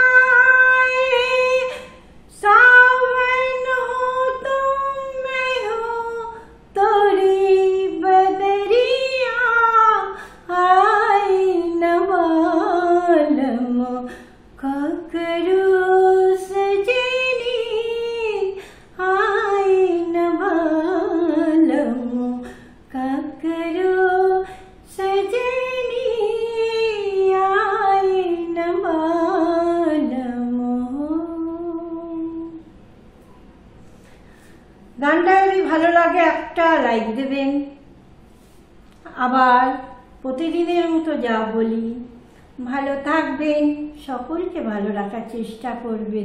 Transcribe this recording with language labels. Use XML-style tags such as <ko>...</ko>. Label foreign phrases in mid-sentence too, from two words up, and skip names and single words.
<bho>सावन हो तुम मैं हो तोरी बदरिया, आए न मालूम ककरो सजनी, आए न मालूम ककरो सजनी, आए न मालूम।</bho> <bn>গানটা যদি ভালো লাগে একটা লাইক দেবেন। আবার প্রতিদিনের মতো যা বলি, ভালো থাকবেন, সকলকে ভালো রাখার চেষ্টা করবেন।</bn>